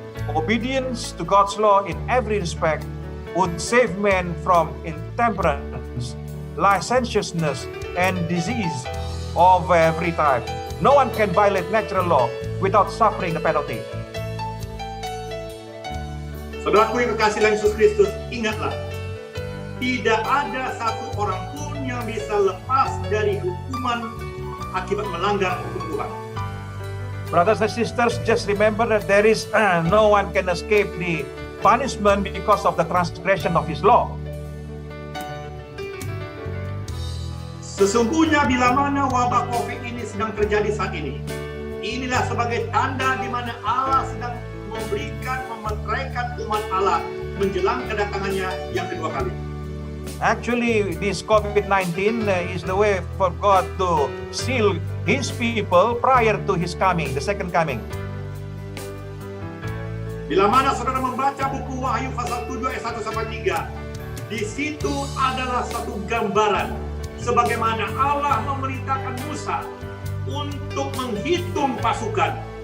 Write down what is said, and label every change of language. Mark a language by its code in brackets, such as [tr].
[en] Obedience to God's law in every respect would save men from intemperance, licentiousness, and disease of every type. No one can violate natural law without suffering the penalty. [id] Saudaraku yang kekasih dalam Yesus Kristus, ingatlah, tidak ada satu orang pun yang bisa lepas dari hukuman akibat melanggar hukum Tuhan. [en] Brothers and sisters, just remember that there is no one can escape the punishment because of the transgression of his law. [id] Sesungguhnya bila mana wabah COVID ini sedang terjadi saat ini, inilah sebagai tanda di mana Allah sedang memeteraikan umat Allah menjelang kedatangannya yang kedua kali. [en] Actually, this COVID-19 is the way for God to seal his people prior to his coming, the second coming. [id] Bila mana saudara membaca buku Wahyu pasal 7 ayat 1 sampai 3, di situ adalah satu gambaran sebagaimana Allah memerintahkan Musa untuk menghitung pasukan.